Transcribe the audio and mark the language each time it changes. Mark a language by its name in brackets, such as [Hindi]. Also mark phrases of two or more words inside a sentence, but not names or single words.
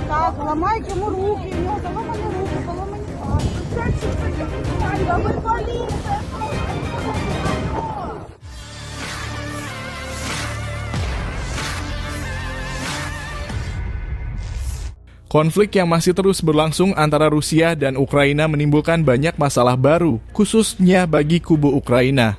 [Russian] Так, ломайте ему руки, у него заломаны руки, поломаны пальцы. Да вы полиция! [Indonesian] Konflik yang masih terus berlangsung antara Rusia dan Ukraina menimbulkan banyak masalah baru, khususnya bagi kubu Ukraina.